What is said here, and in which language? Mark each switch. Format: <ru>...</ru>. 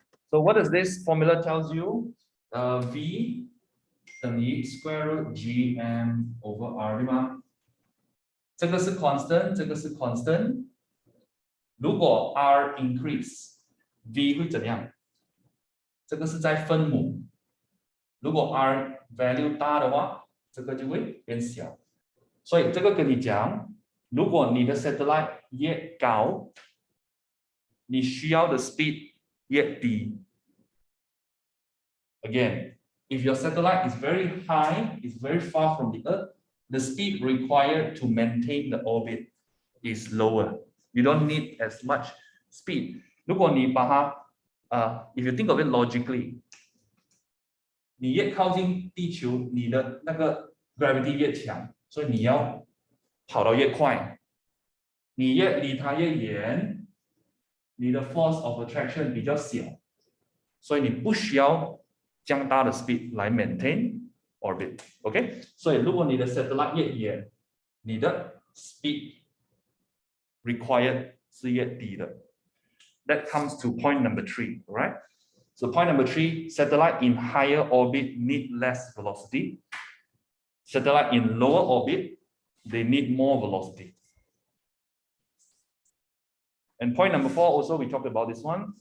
<en>So what does this formula tells you? V</en> <zh>等于</zh> <en>square root gm over r</en> <zh>对吗？这个是 constant， 这个是 constant。如果 r increase，v 会怎样？这个是在分母。如果 r value 大的话，这个就会变小。所以这个跟你讲，如果你的 satellite 越高，你需要的 speed 越低。</zh> <en>Again, if your satellite is very high, is very far from the Earth, the speed required to maintain the orbit is lower. You don't need as much speed.</en> <zh>如果你把它</zh> <en>if you think of it logically,</en> <zh>你越靠近地球，你的那个 gravity 越强，所以你要跑得越快。你越离它越远，你的</zh> <en>force of attraction</en> <zh>比较小，所以你不需要这样大的 speed 来</zh> <en>maintain orbit。</en> <zh>OK， 所以如果你的 satellite 越远，你的</zh> <en>speed required</en> <zh>是越低的。</zh> <en>That comes to point number 3, right? So point number 3, satellite in higher orbit need less velocity. Satellite in lower orbit, they need more velocity. And point number 4, also we talked about this one.</en>